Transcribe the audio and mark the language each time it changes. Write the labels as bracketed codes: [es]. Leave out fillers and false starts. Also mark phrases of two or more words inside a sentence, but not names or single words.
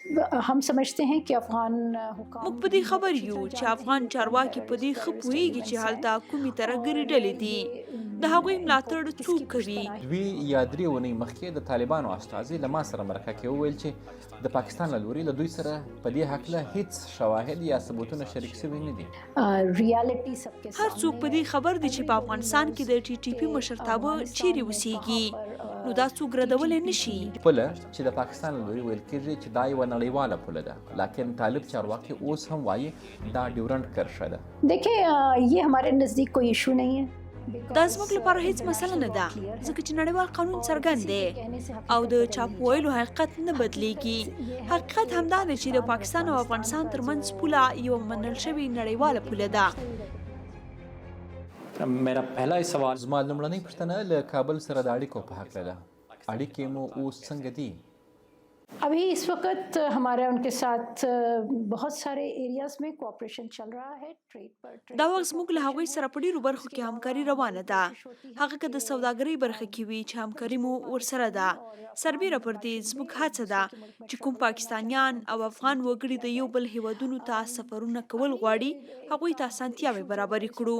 [ur] ہم سمجھتے ہیں کہ افغان [ps] موږ [ur] हुकाम [ps] په دې [ur] بھی بہت [ps] خبر [ur] अच्छी [ps] یو [ur] तरह [ps] چې [ur] जानते [ps] افغان [ur] ہیں کہ ہم [ps] چارواکي په دې ښه [ur] टेररिस्ट [ps] پوهیږي چې [ur] ایلیمنٹس ہیں [ps] هلته کومې ترهګرې [ur] और [ps] ډلې دي د هغوی [ur] इनको [ps] ملاتړ څوک [ur] इसकी [ps] کوي. [ur] पुश्तनाही [ps] دوی یا درې اونۍ مخکې د طالبانو استازي له ما سره مرکه کې وویل چې د پاکستان له لوري له دوی سره په دې هکله هیڅ شواهد یا ثبوتونه شریک شوي نه دي. [ur] ریئلٹی سب کے [ps] هر څوک [ur] सामने [ps] په [ur] है [ps] دې خبر دي چې [en] every [ps] په [en] body [ps] افغانستان [en] knows [ps] کې د ټي ټي [ur] कि [ps] پی مشرتابه [ur] अफगानिस्तान [ps] چیرې [ur] में [ps] اوسیږي [ur] کہاں پر [ps] نو دا څوک ردولی [ur] TTP [ps] نشي. [ur] की [ps] پوله چې د پاکستان له لوري ویل کېږي چې دا یوه نړیواله پوله ده، لکن طالب چارواکي اوس هم وایي دا ډیورنډ کرښه ده. [ur] دیکھیے یہ ہمارے نزدیک کوئی ایشو نہیں ہے [ps] دا زموږ لپاره هیڅ مسله نه ده ځکه چې نړیوال قانون څرګند دی او د چاپ ویلو حقیقت نه بدلیږي. حقیقت همدا دی چې د پاکستان او افغانستان ترمنځ پوله یوه منل شوې نړیواله پوله ده. [ur] میرا پہلا سوال [ps] زما لومړنۍ پوښتنه له کابل سره د اړیکو په هکله ده. اړیکې مو اوس څنګه دي؟ [ur] ابھی اس وقت ہمارا ان کے ساتھ بہت سارے ایریاز میں کوآپریشن چل رہا ہے ٹریڈ پر [ps] دا وخت زموږ له هغوی سره په ډیرو برخو کې همکاري روانه ده. هغه که د سوداګرۍ برخه کې وي چې همکاري مو ورسره ده. سربیره پر دې زموږ هڅه ده چې کوم پاکستانیان او افغان وګړي د یو بل هیوادونو ته سفرونه کول غواړي هغوی ته اسانتیاوې برابرې کړو.